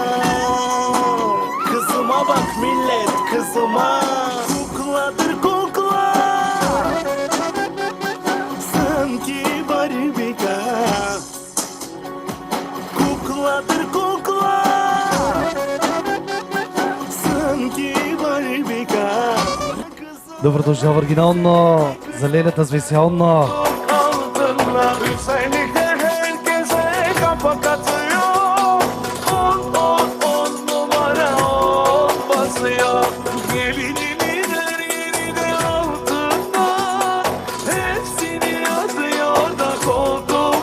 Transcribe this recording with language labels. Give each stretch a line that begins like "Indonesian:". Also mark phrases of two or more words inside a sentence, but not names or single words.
Turkish: Kızıma bak millet kızıma Kukladır kukla Sanki barbika Kukladır kukla Sanki barbika
Bulgarian: Добър дошъл оригинално. За Лелята специално.
Turkish: Altınla güzellikte herkese kapak atıyor 10 numara 10 basıyor Gelinimin her yeri de altında Hepsini atıyor da koltuk